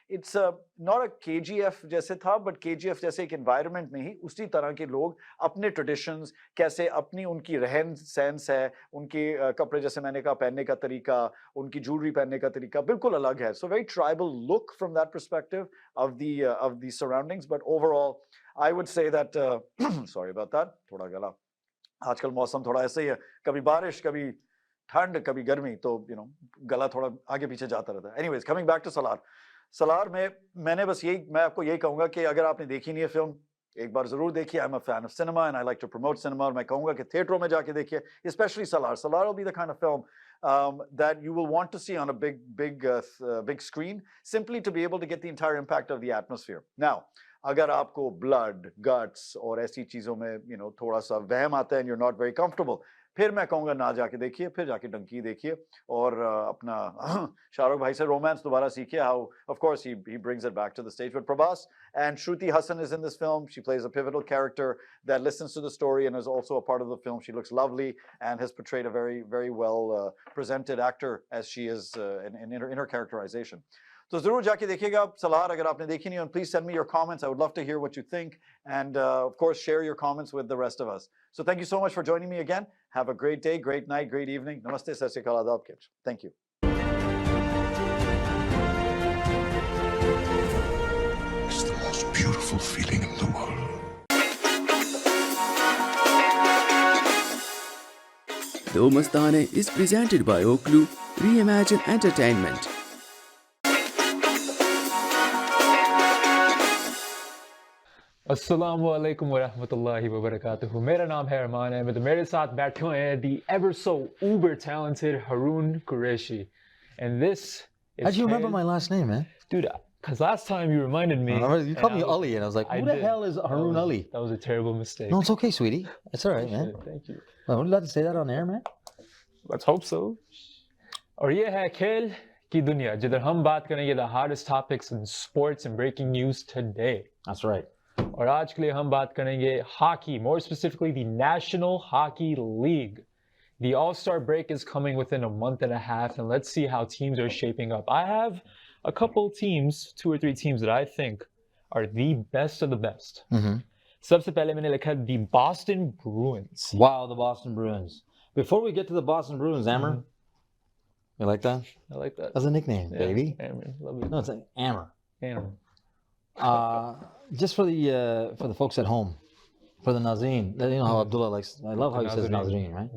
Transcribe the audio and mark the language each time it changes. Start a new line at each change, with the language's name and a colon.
English: it's not a KGF
Hindi: जैसे था, but KGF जैसे एक एनवायरनमेंट में ही उसी तरह के लोग अपने ट्रेडिशंस, कैसे अपनी उनकी रहन सहन है, उनके कपड़े जैसे मैंने कहा पहनने का तरीका, उनकी ज्वेलरी पहनने का तरीका बिल्कुल अलग है।
English: so very tribal look from that perspective of the surroundings, but overall I would say that sorry about that,
Hindi: थोड़ा गला, आजकल मौसम थोड़ा ऐसे ही है, कभी बारिश, कभी ठंड, कभी गर्मी, तो
English: you know
Hindi: गला थोड़ा आगे पीछे जाता रहता है।
English: Anyways, coming back to Salaar.
Hindi: Salaar में मैंने बस मैं आपको यही कहूंगा कि अगर आपने देखी नहीं है फिल्म, एक बार जरूर देखिए।
English: I am a fan of cinema and I like to promote cinema,
Hindi: और मैं कहूंगा कि थिएटरों में जाके देखिए, specially Salaar.
English: Salaar will be the kind of film that you will want to see on a big screen, simply to be able to get the entire impact of the atmosphere. Now,
Hindi: अगर आपको blood, guts और ऐसी चीज़ों में थोड़ा सा वहम आता है
English: and you're not very comfortable,
Hindi: फिर मैं कहूँगा ना जाके देखिए, फिर जाके डंकी देखिए और अपना शाहरुख भाई से रोमांस दोबारा सीखिए.
English: How of course he brings it back to the stage. But Prabhas and Shruti Hassan is in this film. She plays a pivotal character that listens to the story and is also a part of the film. She looks lovely and has portrayed a very, very well presented actor as she is in her characterization. तो जरूर जाके देखिएगा आप सलार अगर आपने देखी नहीं, and please send me your comments. I would love to hear what you think, and of course share your comments with the rest of us. So thank you so much for joining me again. Have a great day, great night, great evening. Namaste, sat sri akal, adab, kids. Thank you. It's the most beautiful feeling in the world. The Mastane is presented by Oklu Reimagine Entertainment.
Arabic: अस्सलामु अलैकुम वरहमतुल्लाहि वबरकातुहू.
Hindi: मेरा नाम है अरमान अहमद. मेरे साथ बैठे हुए हैं
English: the ever so uber talented
Hindi: Haroon Qureshi.
English: And this is How'd you remember Khail- my last name, man? Dude, because last time you reminded me. You called me Ali, and I was like, who the hell is Haroon Ali? That was a terrible mistake. No, it's okay, sweetie. It's all right, man. Thank you. Well, would you like to say that on air, man? Let's hope so.
Hindi: और ये है खेल की दुनिया, जिधर हम बात करेंगे
English: the hottest topics in sports and breaking news today. That's right.
Hindi: और आज के लिए हम बात करेंगे
English: hockey, more specifically the National Hockey League. The All-Star break is coming within a month and a half, and let's see how teams are shaping up. I have a couple teams, 2 or 3 teams that I think are the best of the best.
Hindi: सबसे पहले मैंने लिखा the Boston Bruins.
English: Wow, the Boston Bruins. Before we get to the Boston Bruins, Amber, you like that? I like that. That's a nickname, Yeah, baby. Amber, love you. No, it's like Amber. Amber. Just for the folks at home, for the Nazreen, you know how Abdullah likes. I love how he says Nazreen, right?